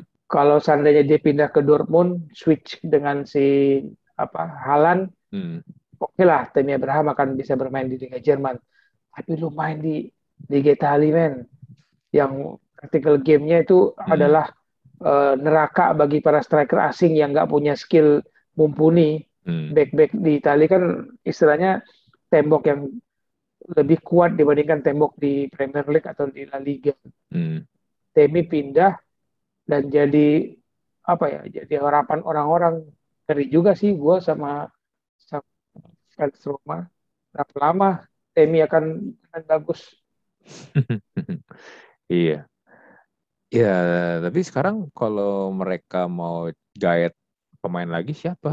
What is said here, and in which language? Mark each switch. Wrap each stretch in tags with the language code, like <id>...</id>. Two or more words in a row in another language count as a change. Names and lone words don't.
<id>Kalau seandainya dia pindah ke Dortmund, switch dengan si apa Haaland, Hmm. oke lah, Temi Abraham akan bisa bermain di Liga Jerman. Tapi lu main di Liga Italia, men, yang</id> <en>tactical game-</en> <id>nya itu Hmm. adalah neraka bagi para striker asing yang nggak punya skill mumpuni. Hmm. Back-back di Italia kan istilahnya tembok yang lebih kuat dibandingkan tembok di Premier League atau di La Liga. Hmm. Temi pindah dan jadi apa ya? Jadi harapan orang-orang. Ngeri juga sih gue sama fans Roma. Berapa lama Temi akan bagus. Iya. Ya, tapi sekarang kalau mereka mau gaet pemain lagi siapa?</id>